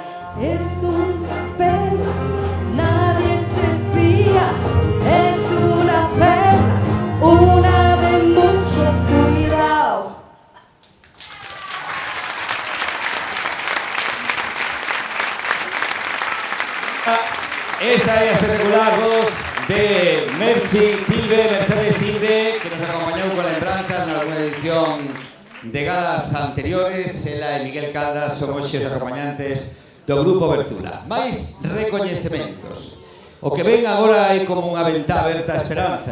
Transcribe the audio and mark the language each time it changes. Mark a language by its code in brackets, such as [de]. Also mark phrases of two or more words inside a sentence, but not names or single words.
[es] Es un perro, nadie se fía, es una perra, una de mucho cuidado. [gl] Esta é a espectacular voz de Mercedes Tilbe, que nos acompañou con lembranzas na alguna edición de galas anteriores. Ela e Miguel Caldas son hoxe os acompañantes do Grupo Bertula. Mais recoñecementos. O que ven agora é como unha ventá aberta a esperanza.